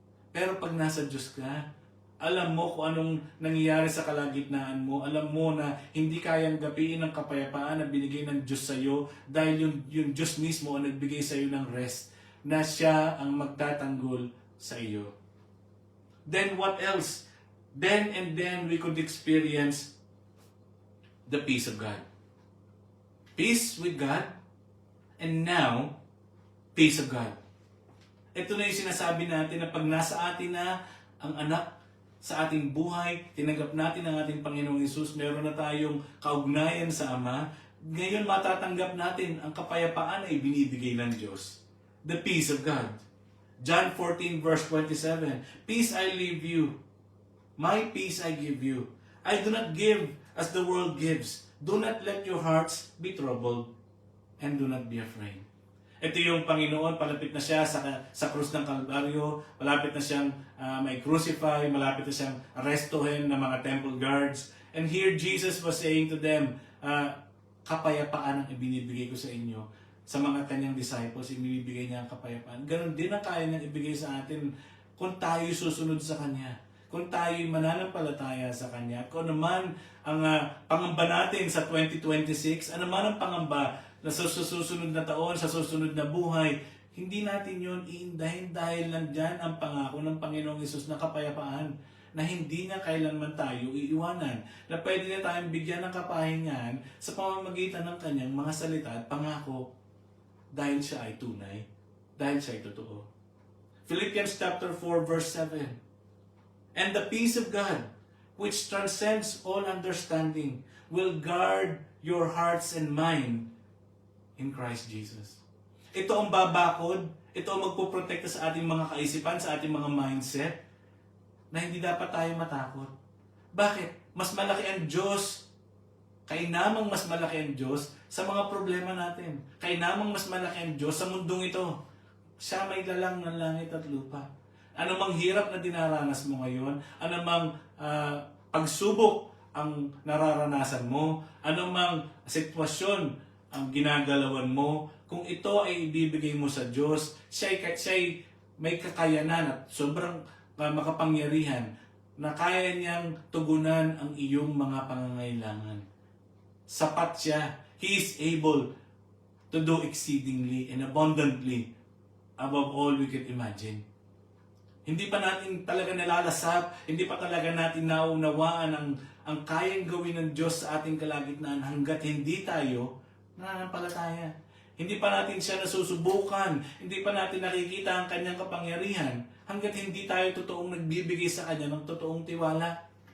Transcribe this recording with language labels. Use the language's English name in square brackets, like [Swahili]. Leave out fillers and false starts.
[Filipino] Pero pag nasa Diyos ka, alam mo kung anong nangyayari sa kalagitnaan mo. Alam mo na hindi kayang gapiin ang kapayapaan na binigay ng Diyos sa iyo dahil yung Diyos mismo ang nagbigay sa iyo ng rest na siya ang magtatanggol sa iyo. [English] Then what else? Then we could experience the peace of God. Peace with God, and now, peace of God. [Filipino] Ito na yung sinasabi natin na pag nasa atin na ang anak sa ating buhay, tinanggap natin ang ating Panginoong Hesus, meron na tayong kaugnayan sa Ama, ngayon matatanggap natin ang kapayapaan na ibinibigay ng Diyos. [English] The peace of God. John 14 verse 27, Peace I leave you, my peace I give you. I do not give as the world gives. Do not let your hearts be troubled, and do not be afraid. [Filipino] Ito yung Panginoon, palapit na siya sa krus ng Kalbaryo, malapit na siyang may crucify, malapit na siyang arrestuhin ng mga temple guards. [English] And here Jesus was saying to them, [Filipino] kapayapaan ang ibinibigay ko sa inyo. Sa mga kanyang disciples, ibibigay niya ang kapayapaan. Ganon din ang kaya niyang ibigay sa atin kung tayo susunod sa Kanya. Kung tayo mananampalataya sa Kanya. Kung naman ang pangamba natin sa 2026, ano man ang pangamba na sa susunod na taon, sa susunod na buhay, hindi natin yon iindahin dahil nandyan ang pangako ng Panginoong Hesus na kapayapaan na hindi niya kailanman tayo iiwanan. Na pwede na tayong bigyan ng kapahingan sa pamamagitan ng Kanyang mga salita at pangako dahil siya ay tunay, dahil siya ay totoo. [English] Philippians chapter 4 verse 7, And the peace of God, which transcends all understanding, will guard your hearts and mind in Christ Jesus. [Filipino] Ito ang babakod, ito ang magpoprotekta sa ating mga kaisipan, sa ating mga mindset, na hindi dapat tayo matakot. Bakit? Mas malaki ang Diyos. Kainamang mas malaki ang Diyos sa mga problema natin. Kainamang mas malaki ang Diyos sa mundong ito. Siya may lalang ng langit at lupa. Ano mang hirap na dinaranas mo ngayon, ano mang pagsubok ang nararanasan mo, ano mang sitwasyon ang ginagalawan mo, kung ito ay ibibigay mo sa Diyos, siya'y may kakayanan at sobrang makapangyarihan na kaya niyang tugunan ang iyong mga pangangailangan. Sapat siya. [English] He is able to do exceedingly and abundantly above all we can imagine. [Filipino] Hindi pa natin talaga nalalasap, hindi pa talaga natin naunawaan ang kayang gawin ng Diyos sa ating kalagitnaan hanggat hindi tayo nananampalataya. Hindi pa natin siya nasusubukan, hindi pa natin nakikita ang kanyang kapangyarihan hanggat hindi tayo totoong nagbibigay sa kanya ng totoong tiwala.